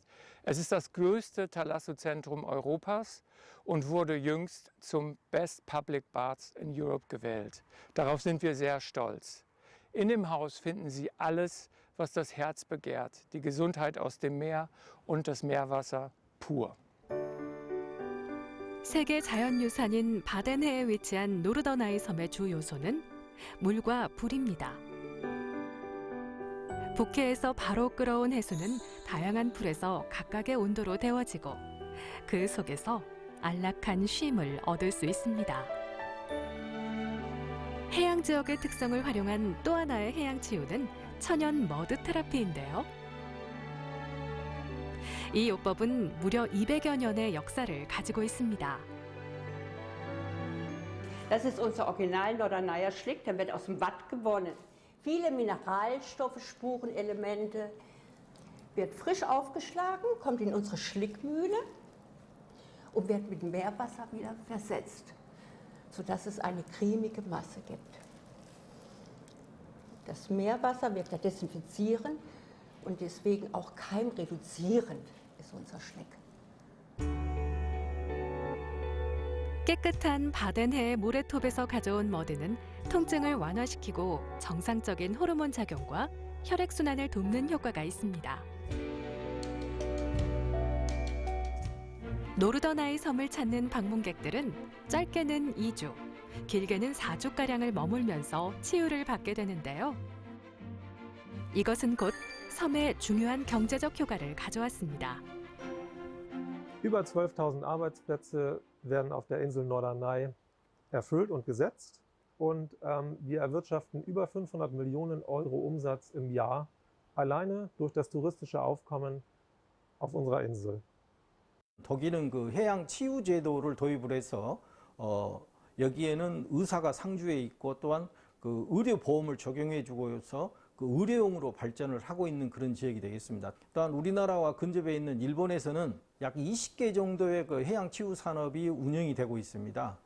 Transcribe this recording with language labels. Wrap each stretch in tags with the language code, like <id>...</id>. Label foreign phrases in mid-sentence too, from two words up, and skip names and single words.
<de>Es ist das größte Thalasso-Zentrum Europas und wurde jüngst zum</de> <en>Best Public Baths in Europe</en> <de>gewählt. Darauf sind wir sehr stolz. In dem Haus finden Sie alles, was das Herz begehrt. Die Gesundheit aus dem Meer und das Meerwasser pur.</de> <ko>세계 자연유산인 바덴해에 위치한 노르더나이 섬의 주 요소는 물과 불입니다. 북해에서 바로 끌어온 해수는 다양한 풀에서 각각의 온도로 데워지고 그 속에서 안락한 쉼을 얻을 수 있습니다. 해양 지역의 특성을 활용한 또 하나의 해양 치유는 천연 머드 테라피인데요. 이 요법은 무려 200여 년의 역사를 가지고 있습니다.</ko> <de>Das ist unser Original Norderneyer Schlick, der wird aus dem Watt gewonnen. Viele Mineralstoffe, Spurenelemente, wird frisch aufgeschlagen, kommt in unsere Schlickmühle und wird mit Meerwasser wieder versetzt, sodass es eine cremige Masse gibt. Das Meerwasser wirkt ja desinfizierend und deswegen auch keimreduzierend ist unser Schlick.</de> <ko>깨끗한 바덴해의 모래톱에서 가져온 머드는 통증을 완화시키고 정상적인 호르몬 작용과 혈액순환을 돕는 효과가 있습니다. 노르더나이 섬을 찾는 방문객들은 짧게는 2주, 길게는 4주가량을 머물면서 치유를 받게 되는데요. 이것은 곧 섬에 중요한 경제적 효과를 가져왔습니다.</ko> <de>Über 12.000 Arbeitsplätze werden auf der Insel Norderney erfüllt und gesetzt. Und wir erwirtschaften über 500 Millionen Euro Umsatz im Jahr, alleine durch das touristische Aufkommen auf unserer Insel.</de> <ko>독일은 그 해양 치유 제도를 도입을 해서 여기에는 의사가 상주해 있고 또한 그 의료 보험을 적용해 주고서 그 의료용으로 발전을 하고 있는 그런 지역이 되겠습니다. 또한 우리나라와 근접해 있는 일본에서는 약 20개 정도의 그 해양 치유 산업이 운영이 되고 있습니다.</ko>